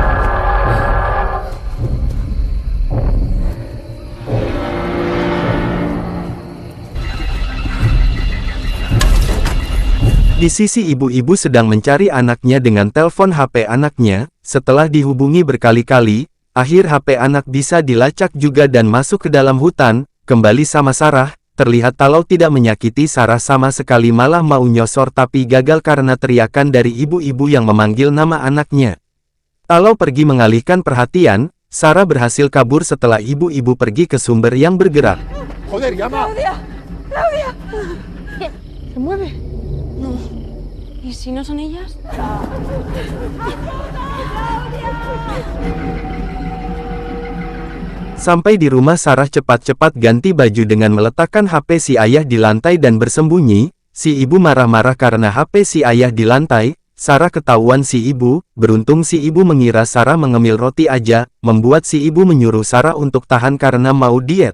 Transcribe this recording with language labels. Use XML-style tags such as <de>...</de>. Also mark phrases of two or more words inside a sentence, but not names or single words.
<id>di sisi ibu-ibu sedang mencari anaknya dengan telepon HP anaknya, setelah dihubungi berkali-kali, akhir HP anak bisa dilacak juga dan masuk ke dalam hutan, kembali sama Sarah, terlihat Talau tidak menyakiti Sarah sama sekali malah mau nyosor tapi gagal karena teriakan dari ibu-ibu yang memanggil nama anaknya. Talau pergi mengalihkan perhatian, Sarah berhasil kabur setelah ibu-ibu pergi ke sumber yang bergerak.</id> <es>Joder, llama. Claudia, Claudia. ¿Se mueve? No. ¿Y si no son ellas?</es> <id>Sampai di rumah Sarah cepat-cepat ganti baju dengan meletakkan HP si ayah di lantai dan bersembunyi, si ibu marah-marah karena HP si ayah di lantai, Sarah ketahuan si ibu, beruntung si ibu mengira Sarah mengemil roti aja, membuat si ibu menyuruh Sarah untuk tahan karena mau diet.</id>